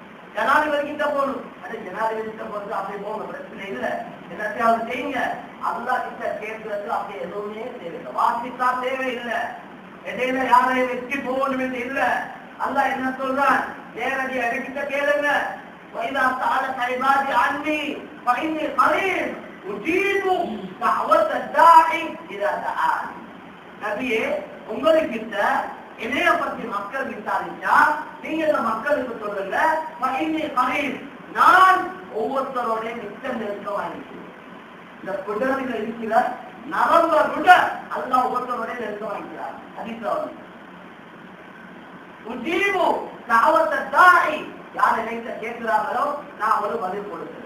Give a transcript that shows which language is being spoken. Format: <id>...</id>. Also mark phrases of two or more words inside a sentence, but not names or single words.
<ta>ஜனாதிபதி கிட்ட போகணும், ஜனாதிபதியை பொறுத்து அப்படி போங்க, பிரச்சனை இல்லை, என்னத்தையாவது செய்யுங்க. அல்லாஹ் கிட்ட கேட்கறது அப்படி எதுவுமே தேவையில்லை, வாசித்தா தேவையில்லை, இடையில யாரையும் வெற்றி போகணும் என்று இல்லை. அல்லாஹ் என்ன சொல்றான், நேரடியா என்கிட்ட கேளுங்க.</ta> <ar>وَإِذَا سَأَلَكَ عِبَادِي عَنِّي فَإِنِّي قَرِيبٌ أُجِيبُ دَعْوَةَ الدَّاعِ إِذَا دَعَانِ.</ar> <ta>நபியே, உங்களுக்கிட்ட என்னைய பத்தி மக்கள் விசாரிச்சா நீங்க இந்த மக்களுக்கு சொல்லுங்க,</ta> <ar>فَإِنِّي قَرِيبٌ,</ar> <ta>நான் ஒவ்வொருத்தரோட நிச்சயம் நெருக்கமாயிருக்கிறேன். இந்த குடலில் இருக்கிற நரம்ப விட அல்லாஹ் ஒவ்வொருத்தரோட நெருக்கமாயிருக்கிறார். ஹதீஸ்ல</ta> <ar>أجيب دعوة الداع,</ar> <ta>யார் என்னைட்ட கேட்கிறார்களோ நான் ஒரு பதில் கொடுக்கிறேன்.</ta>